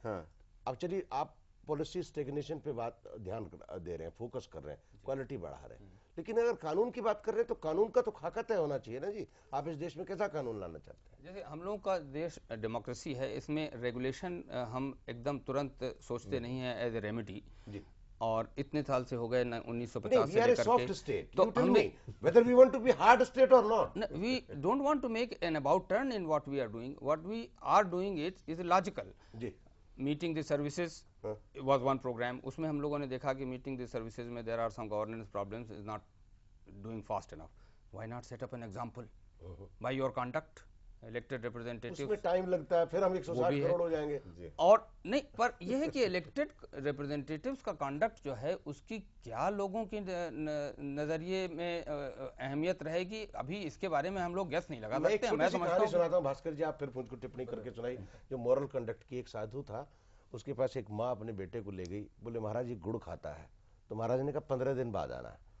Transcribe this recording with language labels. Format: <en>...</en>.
<hi>अब चलिए, आप पॉलिसी स्टेग्नेशन पे बात ध्यान दे रहे हैं, फोकस कर रहे हैं, क्वालिटी बढ़ा रहे हैं, लेकिन अगर कानून की बात कर रहे हैं तो कानून का तो खाका तय होना चाहिए ना जी। आप इस देश में कैसा कानून लाना चाहते हैं? जैसे हम लोगों का देश डेमोक्रेसी है, इसमें रेगुलेशन हम एकदम तुरंत सोचते नहीं है</hi> <en>as a remedy,</en> <hi>और इतने साल से हो गए 1950 से लेकर के, तो हमने</hi> <en>whether we want to be hard state or not, we don't want to make an about turn in what we are doing. What we are doing is logical. Meeting the services was one program.</en> <hi>उसमें हम लोगों ने देखा कि</hi> <en>meeting the services में there are some governance problems, is not doing fast enough. Why not set up an example by your conduct? Elected representative,</en> <hi>उसमें time लगता है, फिर हम 160 करोड़ हो जाएंगे। और नहीं, पर यह है कि इलेक्टेड रिप्रेजेंटेटिव्स का कंडक्ट जो है उसकी क्या लोगों के नजरिए में अहमियत रहेगी, अभी इसके बारे में हम लोग गैस नहीं लगा सकते। मैं समझता हूँ भास्कर जी, आप फिर मुझको टिप्पणी करके सुनाई। जो मॉरल कंडक्ट की, एक साधु था, उसके पास एक माँ अपने बेटे को ले गई, बोले महाराज ये गुड़ खाता है, तो महाराज ने कहा 15 दिन बाद आना।</hi>